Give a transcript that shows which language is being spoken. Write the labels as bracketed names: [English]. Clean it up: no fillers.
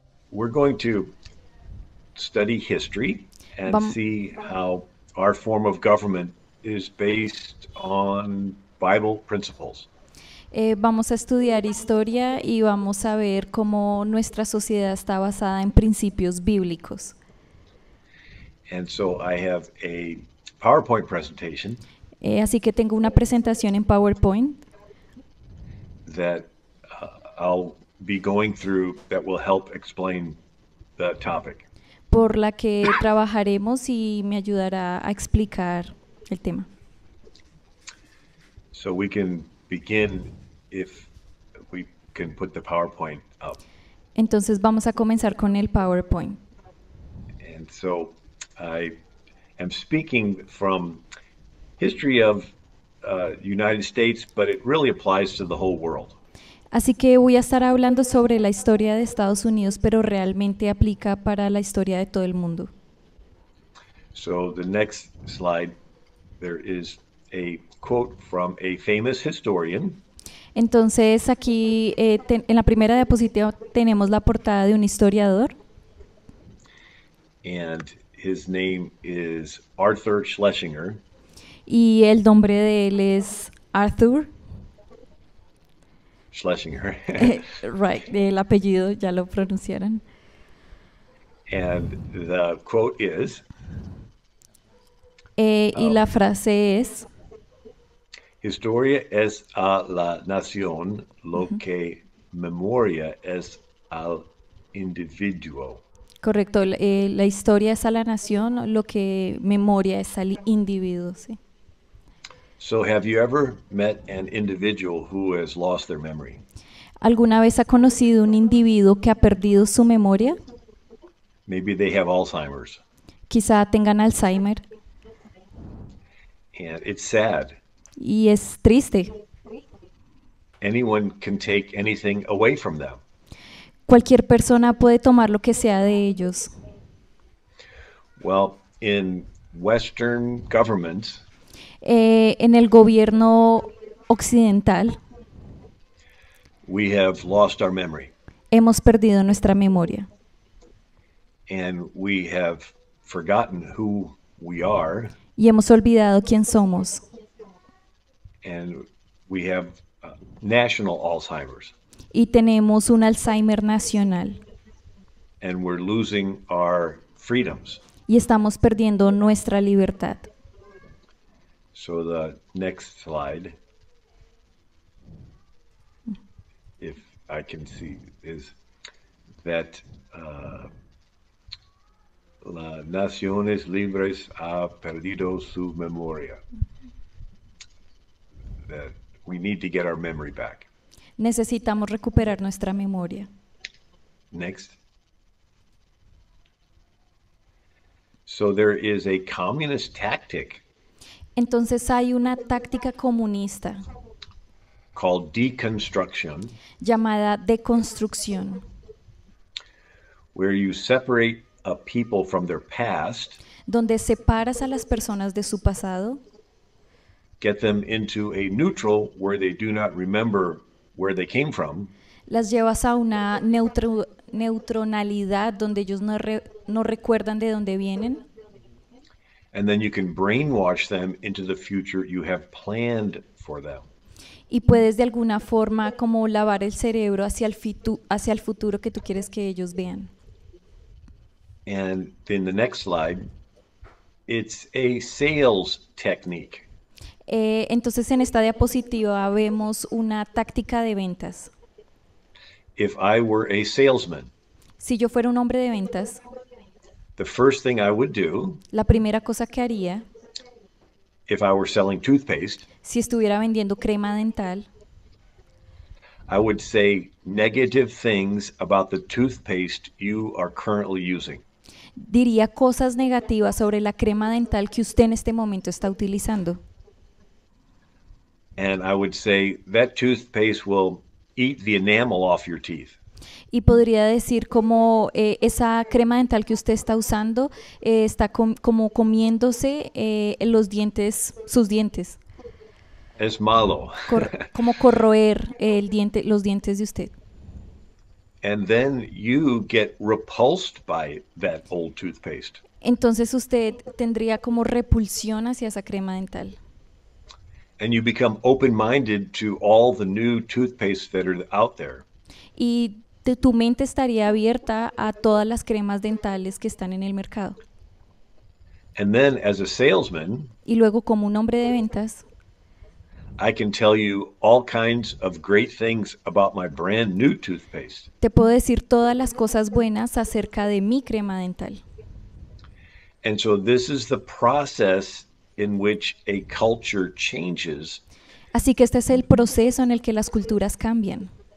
[English] We're going to study history and [Spanish] Vam- [English] see how our form of government is based on Bible principles. [Spanish] Vamos a estudiar historia y vamos a ver cómo nuestra sociedad está basada en principios bíblicos. [English] And so I have a PowerPoint presentation [Spanish] Así que tengo una presentación en PowerPoint [English] that I'll be going through that will help explain the topic. [Spanish] por la que trabajaremos y me ayudará a explicar el tema. [English] So we can begin if we can put the PowerPoint up. [Spanish] Entonces vamos a comenzar con el PowerPoint. [English] And so I am speaking from history of United States, but it really applies to the whole world. [Spanish] Así que voy a estar hablando sobre la historia de Estados Unidos, pero realmente aplica para la historia de todo el mundo. [English] So the next slide, there is a quote from a famous historian, [Spanish] Entonces aquí en la primera diapositiva tenemos la portada de un historiador [English] and his name is Arthur Schlesinger. [Spanish] y el nombre de él es Arthur. [English] Schlesinger. Right, [Spanish] el apellido ya lo pronunciaron. [English] And the quote is, [Spanish] Y la frase es, Historia es a la nación lo que memoria es al individuo. correcto, la historia es a la nación, lo que memoria es al individuo. ¿Sí? [English] So have you ever met an individual who has lost their memory? [Spanish] ¿Alguna vez ha conocido un individuo que ha perdido su memoria? [English] Maybe they have Alzheimer's. [Spanish] Quizá tengan Alzheimer. [English] And it's sad. [Spanish] Y es triste. [English] Anyone can take anything away from them. [Spanish] Cualquier persona puede tomar lo que sea de ellos. [English] Well, in Western governments, [Spanish] En el gobierno occidental [English] we have lost our memory [Spanish] hemos perdido nuestra memoria [English] and we have forgotten who we are, [Spanish] y hemos olvidado quién somos [English] and we have national Alzheimer's, [Spanish] y tenemos un Alzheimer nacional [English] and we're losing our freedoms. [Spanish] y estamos perdiendo nuestra libertad. [English] So the next slide, if I can see, is that [Spanish] las naciones libres ha perdido su memoria. [English] That we need to get our memory back. [Spanish] Necesitamos recuperar nuestra memoria. [English] Next. So there is a communist tactic [Spanish] Entonces hay una táctica comunista [English] called deconstruction, [Spanish] llamada deconstrucción, [English] where you separate a people from their past, [Spanish] donde separas a las personas de su pasado, [English] get them into a neutral where they do not remember where they came from, [Spanish] las llevas a una neutralidad donde ellos no recuerdan de dónde vienen, [English] and then you can brainwash them into the future you have planned for them. [Spanish] y puedes de alguna forma como lavar el cerebro hacia el futuro que tú quieres que ellos vean. [English] And in the next slide, it's a sales technique. [Spanish] Entonces en esta diapositiva vemos una táctica de ventas. [English] If I were a salesman, [Spanish] Si yo fuera un hombre de ventas, [English] the first thing I would do, [Spanish] la primera cosa que haría, [English] if I were selling toothpaste, [Spanish] si estuviera vendiendo crema dental, [English] I would say negative things about the toothpaste you are currently using. [Spanish] diría cosas negativas sobre la crema dental que usted en este momento está utilizando. [English] And I would say that toothpaste will eat the enamel off your teeth. [Spanish] Y podría decir como esa crema dental que usted está usando está como comiéndose los dientes, sus dientes, Es malo. como corroer los dientes de usted. [English] And then you get repulsed by that old toothpaste. [Spanish] Entonces usted tendría como repulsión hacia esa crema dental. [English] And you become open minded to all the new toothpaste that are out there. [Spanish] Y tu mente estaría abierta a todas las cremas dentales que están en el mercado. [English] And then, as a salesman, [Spanish] Y luego como un hombre de ventas, [English] I can tell you all kinds of great things about my brand new toothpaste. [Spanish] te puedo decir todas las cosas buenas acerca de mi crema dental. [English] And so, this is the process in which a culture changes. [Spanish] Así que este es el proceso en el que las culturas cambian.